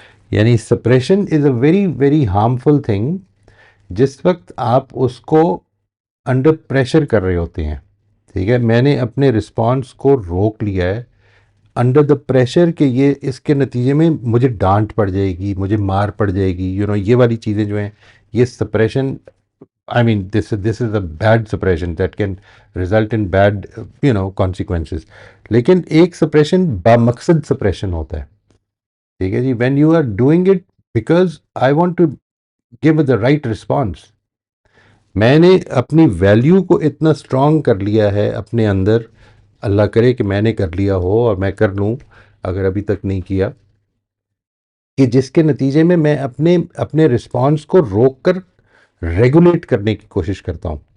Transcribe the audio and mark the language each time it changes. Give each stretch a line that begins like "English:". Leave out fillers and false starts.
Urdu: یعنی
English: suppression is a very very harmful thing
Urdu: جس وقت آپ اس کو انڈر پریشر کر رہے ہوتے ہیں. ٹھیک ہے، میں نے اپنے رسپانس کو روک لیا ہے
English: under the pressure
Urdu: کہ یہ اس کے نتیجے میں مجھے ڈانٹ پڑ جائے گی، مجھے مار پڑ جائے گی، یہ والی چیزیں جو ہیں یہ separation.
English: I mean, this is a bad suppression that can result in bad, consequences.
Urdu: لیکن ایک سپریشن بامقصد سپریشن ہوتا ہے. ٹھیک ہے جی،
English: when you are doing it because I want to give the right response.
Urdu: میں نے اپنی ویلیو کو اتنا اسٹرانگ کر لیا ہے اپنے اندر، اللہ کرے کہ میں نے کر لیا ہو اور میں کر لوں اگر ابھی تک نہیں کیا، کہ جس کے نتیجے میں میں اپنے رسپانس کو روک کر ریگولیٹ کرنے کی کوشش کرتا ہوں.